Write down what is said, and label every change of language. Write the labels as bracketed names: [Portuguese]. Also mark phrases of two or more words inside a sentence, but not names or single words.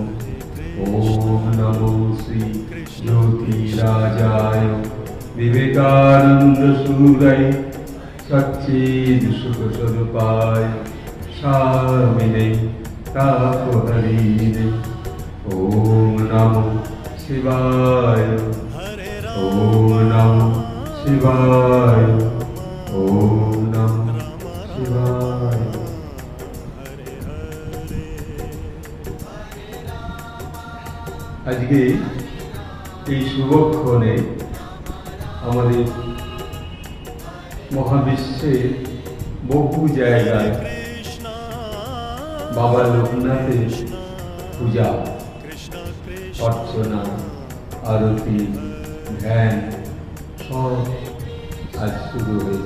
[Sanskrit] ओम नमो श्री ज्योतिराजाय विवेकानंद सूरय सच्चिद सुख स्वरूपाय स्वामिने तापहरिणे। ओम नमो शिवाय ओम नमो शिवाय ओम नमो शिवाय। [Bangla] আজকে এই শুভক্ষণে আমাদের মহাবিশ্বের বহু জায়গায় বাবা লোকনাথের পূজা অর্চনা আরতি ধ্যান সব আজ শুরু হয়েছে।